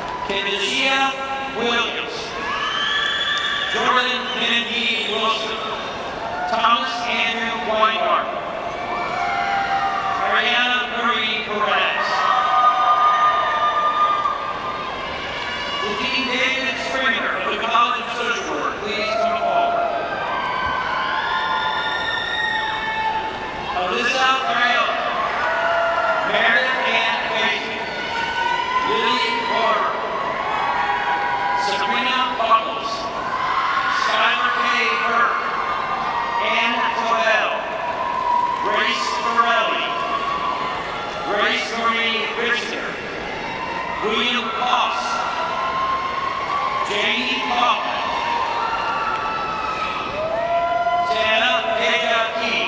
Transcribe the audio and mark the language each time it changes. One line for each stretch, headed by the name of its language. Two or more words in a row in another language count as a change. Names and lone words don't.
English: Kendashia Williams, Jordan Kennedy Wilson, Thomas Andrew Weingarten. Ariana Marie Perez. Dean David Springer of the College of Social Work, please come forward. Alyssa Varela. Meredith Ann Basie. Lily Porter. Sabrina Buckles. Skylar K. Burke. Ann Clavell. Grace Morelli. Grace Marie Richter. William Foss. Jamie Kaufman. Santa Vega Key.